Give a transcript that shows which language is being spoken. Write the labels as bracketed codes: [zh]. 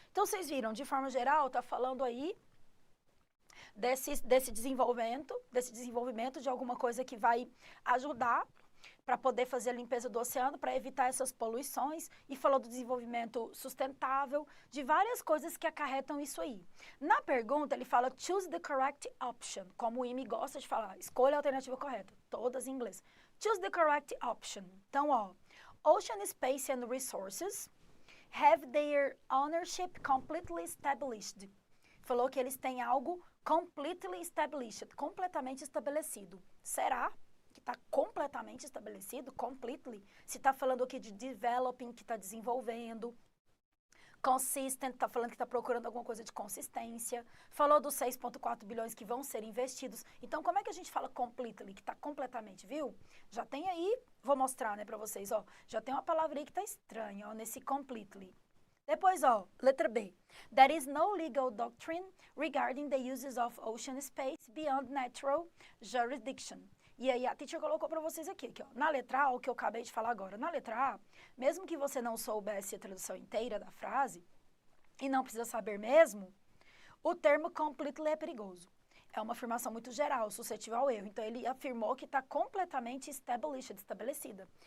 [pt] Então, vocês viram, de forma geral, está falando aí desse desenvolvimento de alguma coisa que vai ajudar para poder fazer a limpeza do oceano, para evitar essas poluições, e falou do desenvolvimento sustentável, de várias coisas que acarretam isso aí. Na pergunta, ele fala [en] choose the correct option, [pt] como o IME gosta de falar, escolha a alternativa correta, todas em inglês. [en] Choose the correct option. [pt] Então, ó, [en] Ocean Space and Resources have their ownership completely established. [pt] Falou que eles têm algo completely established, completamente estabelecido. Será que está completamente estabelecido? Completely. Se está falando aqui de developing, que está desenvolvendo. Consistent, está falando que está procurando alguma coisa de consistência. Falou dos 6,4 bilhões que vão ser investidos. Então, como é que a gente fala completely, que está completamente, viu? Já tem aí, vou mostrar, né, para vocês, ó. Já tem uma palavra aí que está estranha, ó, nesse completely. Depois, ó, letra B. [en] There is no legal doctrine regarding the uses of ocean space beyond natural jurisdiction. [pt] E aí a teacher colocou para vocês aqui, ó. Na letra A, o que eu acabei de falar agora. Na letra A, mesmo que você não soubesse a tradução inteira da frase, e não precisa saber mesmo, o termo completely é perigoso. É uma afirmação muito geral, suscetível ao erro. Então, ele afirmou que está completamente established, estabelecida.